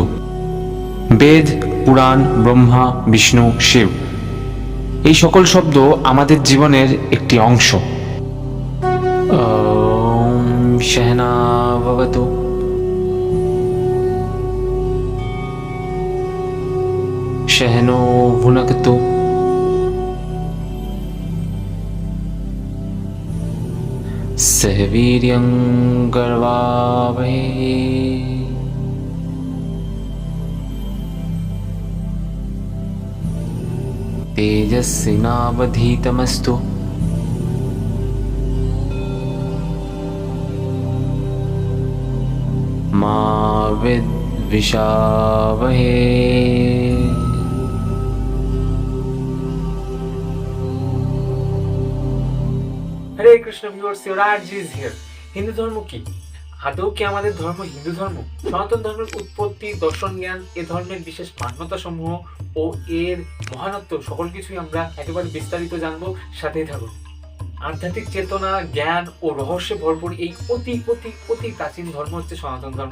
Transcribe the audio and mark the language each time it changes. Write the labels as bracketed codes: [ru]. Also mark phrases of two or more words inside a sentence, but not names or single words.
[bn] বেদ, পুরাণ, ব্রহ্মা, বিষ্ণু, শিব এই সকল শব্দ আমাদের জীবনের একটি অংশ। [sa] ওম সহনা ভবতু। সহনো ভুনক্তু। सह वीर्यं कर्वावहै तेजस्विनावधीतमस्तु मा विद्विषावहै। [en] হরে কৃষ্ণ viewers, Yuraj is here. [bn] হিন্দু ধর্ম কি? আদৌ কি আমাদের ধর্ম হিন্দু ধর্ম? সনাতন ধর্মের উৎপত্তি, দর্শন, জ্ঞান, এ ধর্মের বিশেষ মান্যতা সমূহ ও এর মহানত্ব সকল কিছুই আমরা একেবারে বিস্তারিত জানবো। সাথেই থাকুন। আধ্যাত্মিক চেতনা, জ্ঞান ও রহস্যে ভরপুর এই অতি অতি অতি প্রাচীন ধর্ম হচ্ছে সনাতন ধর্ম।